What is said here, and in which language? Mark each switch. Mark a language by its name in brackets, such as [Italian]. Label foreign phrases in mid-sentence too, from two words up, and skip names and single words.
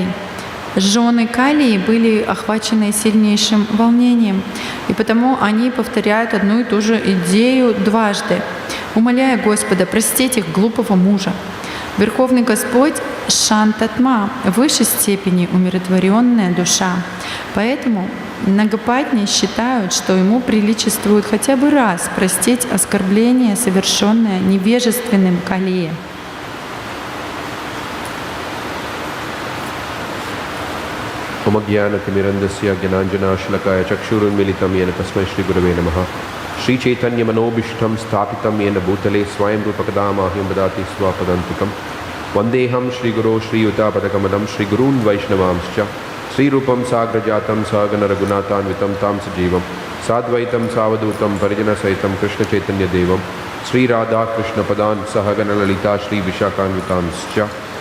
[Russian] Жены Калии были охвачены сильнейшим волнением, и потому они повторяют одну и ту же идею дважды, умоляя Господа простить их глупого мужа. Верховный Господь Шантатма в высшей степени умиротворенная душа. Поэтому Нагапатни считают, что ему приличествует хотя бы раз простить оскорбление, совершенное невежественным Калие. [Sanskrit] ॐअज्ञानतिमिरान्धस्य ज्ञानाञ्जन शलाकया चक्षुरुन्मीलितं येन तस्मै श्री गुरवे नमः श्री चैतन्य मनोऽभीष्टं स्थापितं येन भूतले स्वयं रूपःकदामह्यं ददाति स्वपदान्तिकम् वन्देऽहं श्री गुरोः श्री युत पदकमलं श्री गुरून् वैष्णवांश्च श्री रूपं साग्रजातं सहगण रघुनाथान्वितं तं सजीवं साद्वैतं सावधूतं परिजन सहितं कृष्ण चैतन्य देवं श्री राधा कृष्ण पादान् सहगण ललिता श्री विशाखान्वितांश्च